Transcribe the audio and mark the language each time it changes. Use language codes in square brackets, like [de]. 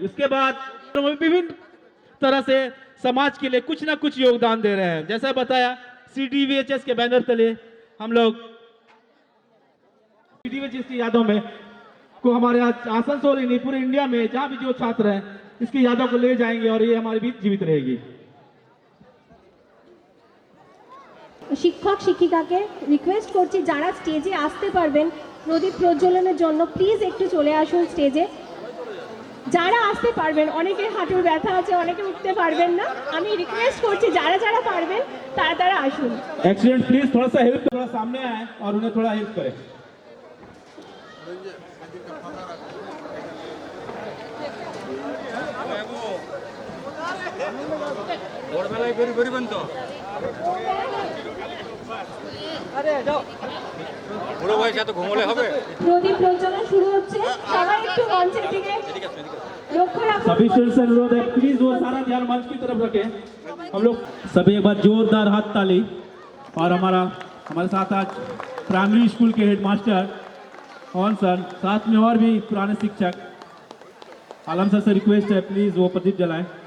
[hi] उसके बाद विभिन्न तरह से समाज के लिए कुछ ना कुछ योगदान दे रहे हैं। जैसा बताया सीडीवीएचएस के बैनर तले हम लोग सीडीवीएचएस की यादों में को हमारे आसनसोल नहीं पूरे इंडिया में जहाँ भी जो छात्र हैं इसकी यादों को ले जाएंगे और ये हमारे बीच जीवित रहेगी। [bn] শিক্ষক শিক্ষিকাকে রিকোয়েস্ট করছি যারা স্টেজে আসতে পারবেন প্রদীপ প্রজ্বলনের জন্য প্লিজ একটু চলে আসুন স্টেজে। যারা আসতে পারবেন, অনেকের হাঁটুর ব্যথা আছে, অনেকে উঠতে পারবেন না, আমি রিকোয়েস্ট করছি যারা যারা পারবেন তারা তারা আসুন। [hi] एक्सीडेंट प्लीज थोड़ा सा हेल्प, थोड़ा सामने आए और उन्हें थोड़ा हेल्प करें। [bn] প্রদীপ প্রজ্বলন শুরু হচ্ছে, সবাই একটু মঞ্চের দিকে লক্ষ্য রাখুন। [hi] सभी स्टूडेंट से अनुरोध है प्लीज वो सारा ध्यान मंच की तरफ रखें। हम लोग सभी एक बार जोरदार हाथ ताली। और हमारे साथ आज प्राइमरी स्कूल के हेड मास्टर और सर, साथ में और भी पुराने शिक्षक। आलम सर से रिक्वेस्ट है प्लीज वो प्रदीप जलाएं।